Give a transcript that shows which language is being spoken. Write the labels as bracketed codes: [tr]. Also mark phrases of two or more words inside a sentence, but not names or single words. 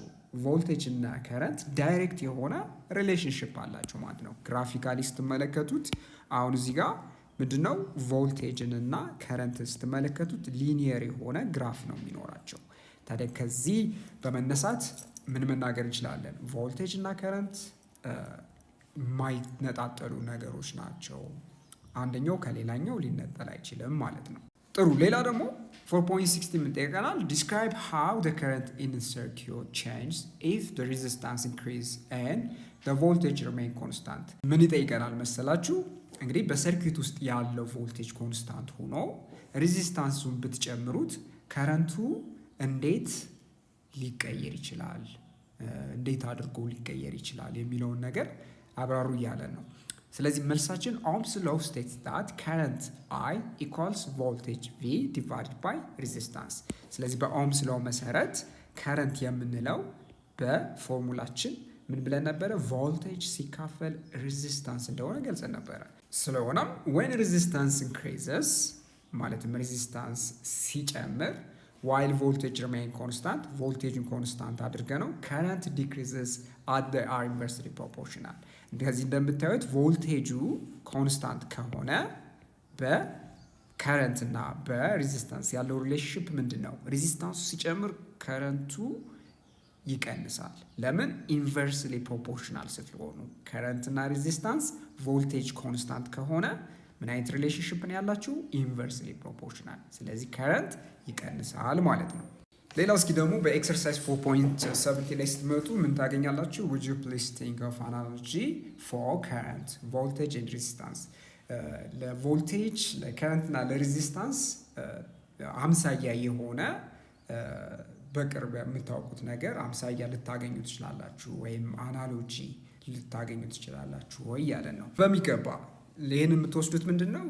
[am] ቮልቴጅ እና ከረንት ዳይሬክት የሆነ ሪሌሽንሽፕ አላቸው ማለት ነው። ግራፊካሊ ስትመለከቱት አሁን እዚህ ጋር ምንድነው ቮልቴጅን እና ከረንት ስትመለከቱት ሊኒየር የሆነ ግራፍ ነው የሚኖራቸው። ታዲያ ከዚህ በመነሳት ምን መናገር እንችላለን? ቮልቴጅ እና ከረንት የማይነጣጠሉ ነገሮች ናቸው። አንደኛው ከሌላኛው ሊነጠል አይችልም ማለት ነው። ጥሩ። ሌላ ደግሞ 4.60 የምንጠይቀናል [en] describe how the current in the circuit changes if the resistance increase and the voltage remain constant። [am] ምን ይጠይቀናል መሰላችሁ? እንግዲህ በሰርኪት ውስጥ ያለው ቮልቴጅ ኮንስታንት ሆኖ ሬዚስታንሱን ብትጨምሩት ከረንቱ እንዴት ሊቀየር ይችላል፣ እንዴት አድርጎ ሊቀየር ይችላል የሚለውን ነገር አብራሩ እያለ ነው። ስለዚህ መልሳችን [en] Ohm's law states that current I equals voltage V divided by resistance። [am] ስለዚህ በኦምስ ሎው መሰረት ከረንት የምንለው በፎርሙላችን ምን ብለን ነበረ? ቮልቴጅ ሲካፈል ሬዚስታንስ እንደሆነ ገልጸን ነበረ። ስለሆነም [en] when resistance increases [am] ማለትም ሬዚስታንስ ሲጨምር [en] while voltage remain constant [am] ቮልቴጅን ኮንስታንት አድርገ ነው [en] current decreases at the are inversely proportional። [am] እንደዚህ እንደምታዩት ቮልቴጁ ኮንስታንት ከሆነ በከረንት እና በሬዚስታንስ ያለው ሪሌሽንሽፕ ምንድን ነው? ሬዚስታንሱ ሲጨምር ከረንቱ ይቀንሳል። ለምን? [en] inversely proportional [am] ስለሆኑ። ከረንት እና ሬዚስታንስ ቮልቴጅ ኮንስታንት ከሆነ ምን አይነት ሪሌሽንሽፕ ነው ያላችሁ? [en] inversely proportional። [am] ስለዚህ ከረንት ይቀንሳል ማለት ነው። ሌላው እስኪ ደግሞ በኤክሰርሳይዝ 4.70 ላይ ስትመጡ ምን ታገኛላችሁ? [en] would you please think of analogy for current voltage and resistance። [am] ለቮልቴጅ ለከረንት እና ለሬዚስታንስ አምሳያ የሆነ በቅርብ የምታውቁት ነገር አምሳያ ልታገኙ ትችላላችሁ፣ ወይም አናሎጂ ልታገኙ ትችላላችሁ ወይ ያለን ነው። በሚገባ ይህን የምትወስዱት ምንድን ነው?